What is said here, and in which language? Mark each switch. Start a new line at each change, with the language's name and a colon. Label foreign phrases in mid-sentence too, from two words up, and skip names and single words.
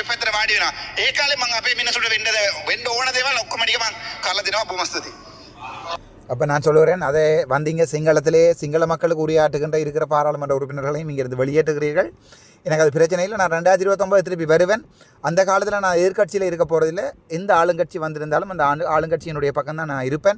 Sinhala: ওই පැත්තට වාඩි වෙනවා. ඒ කාලේ මම අපේ මිනිස්සුන්ට වෙන්න ඕන දේවල් ඔක්කොම ටික මම කරලා දෙනවා. බොමස්තුති.
Tamil: அப்போ நான் சொல்லுகிறேன், அதை வந்தீங்க சிங்களத்திலே சிங்கள மக்களுக்கு உரையாற்றுகின்ற இருக்கிற பாராளுமன்ற உறுப்பினர்களையும் இங்கிருந்து வெளியேற்றுகிறீர்கள். எனக்கு அது பிரச்சனை இல்லை. நான் 2029 திருப்பி வருவேன். அந்த காலத்தில் நான் எதிர்கட்சியில் இருக்க போகிறதில்லை. எந்த ஆளுங்கட்சி வந்திருந்தாலும் அந்த ஆளுங்கட்சியினுடைய பக்கம் தான் நான் இருப்பேன்.